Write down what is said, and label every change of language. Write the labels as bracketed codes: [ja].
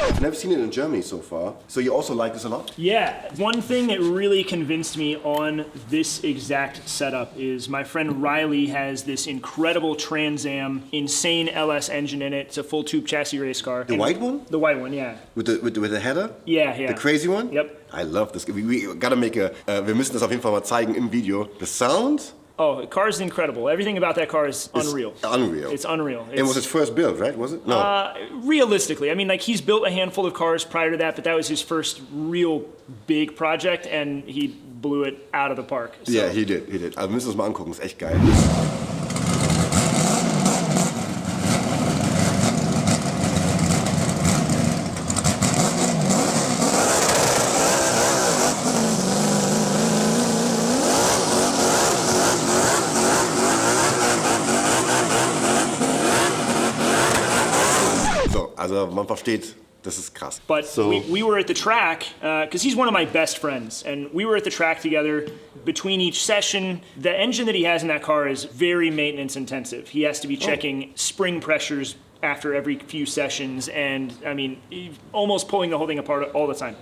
[en] I've never seen it in Germany so far. So you also like this a lot? Yeah. One thing that really convinced me on this exact setup is my friend Riley has this incredible Trans Am, insane LS engine in it. It's a full tube chassis race car. The white one? The white one, yeah. With the header? Yeah. The crazy one? Yep. I love this. We gotta make [de] wir müssen das auf jeden Fall mal zeigen im Video. [en] The sound? Oh, the car is incredible. Everything about that car is unreal. Unreal. It's unreal. It was his first build, right? Was it? No. Realistically, I mean, like he's built a handful of cars prior to that, but that was his first real big project, and he blew it out of the park. So. Yeah, he did. [de] Also müssen wir uns mal angucken. Ist echt geil. Also man versteht, das ist krass. [en] But we were at the track, because he's one of my best friends, and we were at the track together. Between each session, the engine that he has in that car is very maintenance intensive. He has to be checking spring pressures after every few sessions, and I mean, almost pulling the whole thing apart all the time.